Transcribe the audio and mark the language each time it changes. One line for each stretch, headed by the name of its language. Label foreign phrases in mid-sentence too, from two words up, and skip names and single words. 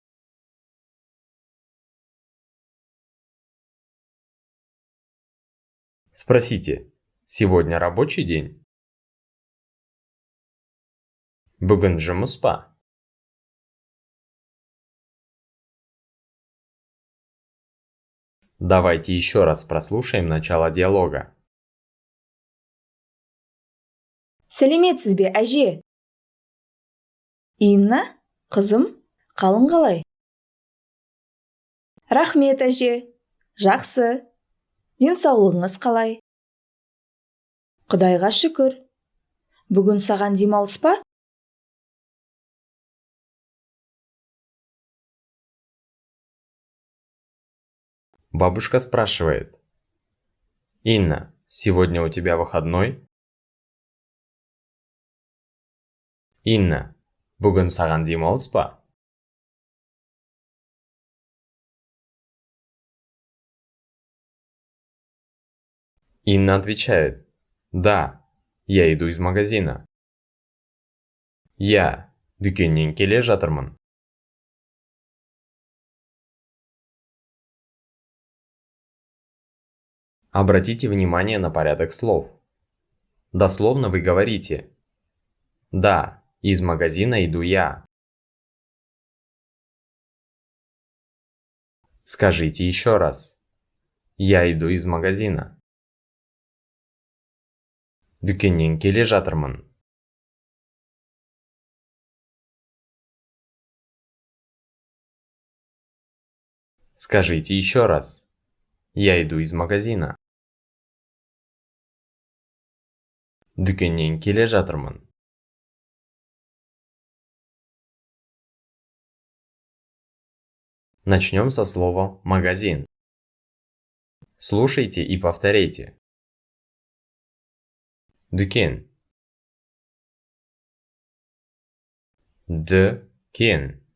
Russian: Спросите. Сегодня рабочий день?
Kazakh: Бүгін жұмыс па?
Russian: Давайте еще раз прослушаем начало диалога.
Kazakh: Сәлеметсіз бе, әже? Инна, қызым, қалың қалай? Рахмет, әже. Жақсы. Денсаулығыңыз қалай? Құдайға шүкір. Бүгін саған демалыс па?
Russian: Бабушка спрашивает. Инна, сегодня у тебя выходной?
Kazakh: Инна, бүгін саған демалыс па?
Russian: Инна отвечает. Да, я иду из магазина. Я
Kazakh: дүкеннен келе жатырмын.
Russian: Обратите внимание на порядок слов. Дословно вы говорите: «Да, из магазина иду я». Скажите еще раз: «Я иду из магазина».
Kazakh: Дүкеннен келе жатырмын.
Russian: Скажите еще раз: «Я иду из магазина».
Kazakh: Дүкеннен келе жатырмын.
Russian: Начнем со слова «магазин». Слушайте и повторяйте.
Kazakh: Дүкен. Дүкен.